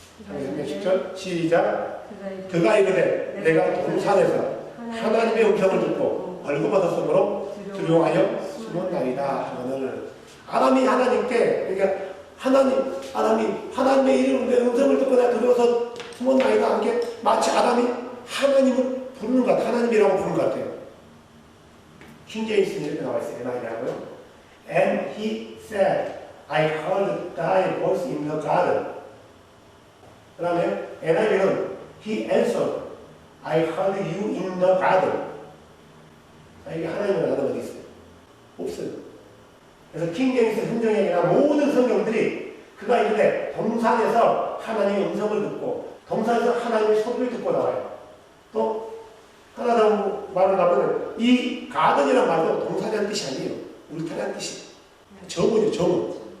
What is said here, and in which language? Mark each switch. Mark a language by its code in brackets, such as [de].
[ko] 10절 시작. 그가 이르되 내가 동산에서 하나님의 음성을 듣고 벌거벗었으므로 두려워하여 숨었나이다 하거늘. 아담이 하나님께, 그러니까 아담이 하나님의 이름의 음성을 듣고 내가 두려워서 숨었나이다 한 게 마치 아담이 하나님을 부르는 것 같아요. 하나님이라고 부르는 것 같아요. 킹제임스는 이렇게 나와 있어요. NIV라고요. [en] And he said, I heard thy voice in the garden. [ko] 그 다음에 NIV는 [en] he answered, I heard you in the garden. [ko] 이게 하나님의 단어가 어디 있어요? 없어요. 그래서 킹제임스 성경이나 모든 성경들이 그가 이르되 동산에서 하나님의 음성을 듣고 동산에서 하나님의 소리를 듣고 나와요. 또 하나 더 말을 하면 이 가든이라는 말도 동산이라는 뜻이 아니에요. 울타리라는 뜻이에요. 정원이에요. 정원.